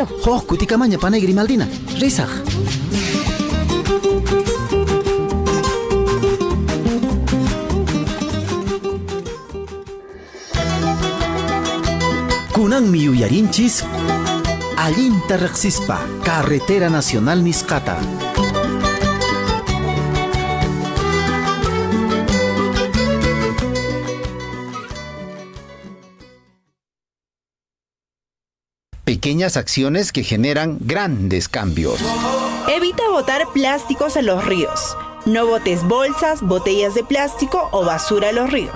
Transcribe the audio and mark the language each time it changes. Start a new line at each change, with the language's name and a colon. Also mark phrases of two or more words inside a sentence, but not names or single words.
Quechua: Huk kutikamaña panay Grimaldina, risaq. Kunanmi yuyarinchis allinta riqsispa Carretera Nacional nisqata.
Spanish: Pequeñas acciones que generan grandes cambios. Evita botar plásticos a los ríos. No botes bolsas, botellas de plástico o basura a los ríos.